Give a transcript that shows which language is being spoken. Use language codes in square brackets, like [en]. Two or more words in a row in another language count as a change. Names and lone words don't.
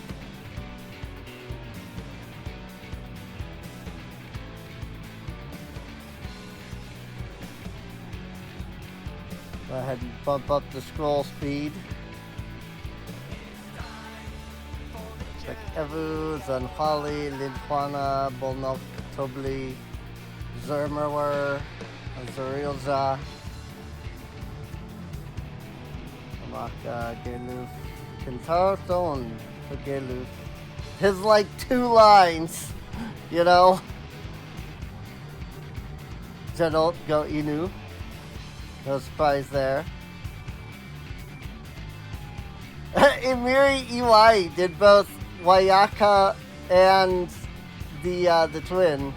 [en] Go ahead and bump up the scroll speed. Check Evu, Zanhali, Lidquana, Bolnok, Tobli, Zermerwer, Azurilza, Amaka, Geluf, Kintaro Stone for Geluf. His like 2 lines, you know? Jedot Go Inu. No surprise there. Emiri Iwai did both Wayaka and the twin.